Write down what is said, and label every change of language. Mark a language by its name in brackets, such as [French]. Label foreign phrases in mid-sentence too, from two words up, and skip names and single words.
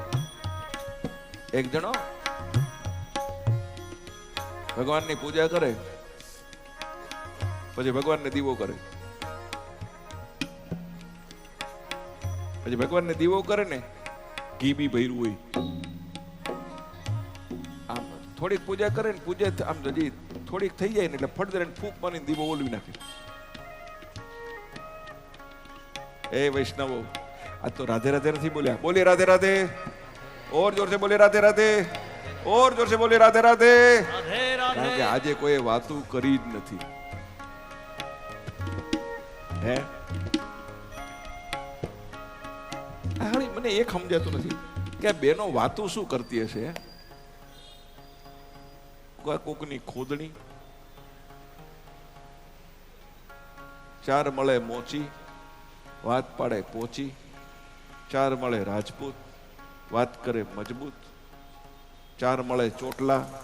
[Gujarati] એક જણો ભગવાનની પૂજા કરે, પછી ભગવાનને દીવો કરે, પછી ભગવાનને દીવો કરે ને ઘી બી ભર્યું હોય, આમ થોડીક પૂજા કરે ને પૂજા આમ હજી થોડીક થઈ જાય ને એટલે ફટ દે ફૂંક મારીને દીવો ઓલવી નાખે. એ વૈષ્ણવો, [Hindi] आज तो राधे राधे नहीं बोलिया, बोले राधे राधे, और जोर से बोले राधे राधे, और जोर से बोले राधे राधे. [Gujarati] કારણ કે આજે કોઈ વાતું કરી જ નથી હે. મને એક સમજાતું નથી કે બેનો વાતું શું કરતી હશે. કોકની ખોદણી, ચાર મળે મોચી, વાત પાડે પોચી, ચાર મળે રાજપૂત, વાત કરે મજબૂત, ચાર મળે ચોટલા.